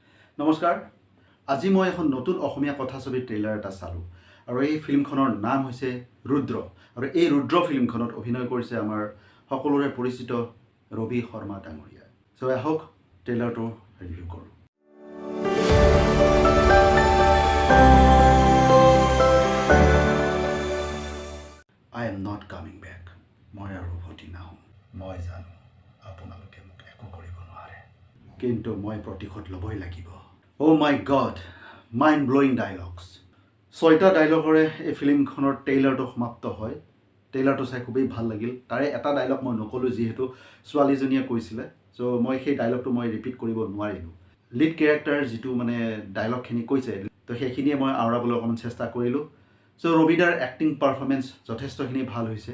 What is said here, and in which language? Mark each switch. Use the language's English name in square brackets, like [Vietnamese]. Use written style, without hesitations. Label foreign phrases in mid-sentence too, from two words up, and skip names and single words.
[Assamese] নমস্কাৰ আজি মই এখন নতুন অসমীয়া কথাছবিৰ ট্ৰেইলাৰ এটা চালোঁ আৰু এই ফিল্মখনৰ নাম হৈছে ৰুদ্ৰ আৰু এই ৰুদ্ৰ ফিল্মখনত অভিনয় কৰিছে আমাৰ সকলোৰে পৰিচিত ৰবি শৰ্মা ডাঙৰীয়া সো আহক [English] trailerটো review [Assamese] কৰোঁ [English] I am not coming back [Assamese] মই আৰু উভতি নাহোঁ মই জানো আপোনালোকে মোক একো কৰিব নোৱাৰে কিন্তু মই প্ৰতিশোধ ল'বই লাগিব [English] Oh my God, mind-blowing dialogues. [Assamese] 6টা ডায়লগৰে এই ফিল্মখনৰ ট্ৰেইলাৰটো সমাপ্ত হয় ট্ৰেইলাৰটো চাই খুবেই ভাল লাগিল তাৰে এটা ডায়লগ মই নকলোঁ যিহেতু ছোৱালীজনীয়ে কৈছিলে সো মই সেই ডায়লগটো মই ৰিপিট কৰিব নোৱাৰিলোঁ [English] lead character [Assamese] যিটো মানে ডায়লগখিনি কৈছে তো সেইখিনিয়ে মই আওৰাবলৈ অকণমান চেষ্টা কৰিলোঁ সো ৰবিদাৰ [English] acting performance [Assamese] যথেষ্টখিনি ভাল হৈছে